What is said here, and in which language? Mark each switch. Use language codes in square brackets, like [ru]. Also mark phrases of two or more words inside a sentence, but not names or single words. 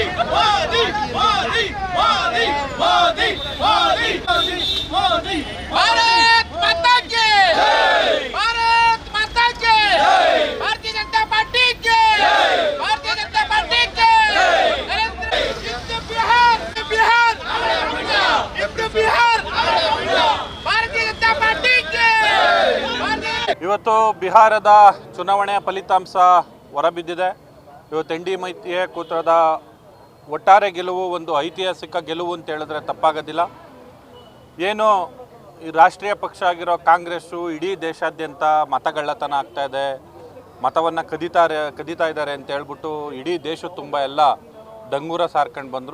[hi] मोदी मोदी मोदी मोदी मोदी मोदी भारत माता की भारत माता की भारतीय जनता पार्टी की भारतीय जनता पार्टी की बिहार बिहार बिहार भारतीय जनता पार्टी की [kn] ಇವತ್ತು ಬಿಹಾರದ ಚುನಾವಣೆಯ ಫಲಿತಾಂಶ ಹೊರಬಿದ್ದಿದೆ. ಇವತ್ತು ಎನ್ ಡಿ ಮೈತ್ರಿಕೂಟದ ಒಟ್ಟಾರೆ ಗೆಲುವು ಒಂದು ಐತಿಹಾಸಿಕ ಗೆಲುವು ಅಂತ ಹೇಳಿದ್ರೆ ತಪ್ಪಾಗೋದಿಲ್ಲ. ಏನು ಈ ರಾಷ್ಟ್ರೀಯ ಪಕ್ಷ ಆಗಿರೋ ಕಾಂಗ್ರೆಸ್ಸು ಇಡೀ ದೇಶಾದ್ಯಂತ ಮತಗಳ್ಳತನ ಆಗ್ತಾ ಇದೆ, ಮತವನ್ನು ಕದೀತಾ ಇದ್ದಾರೆ ಅಂತ ಹೇಳ್ಬಿಟ್ಟು ಇಡೀ ದೇಶ ತುಂಬ ಎಲ್ಲ ಡಂಗೂರ ಸಾರ್ಕೊಂಡು ಬಂದರು.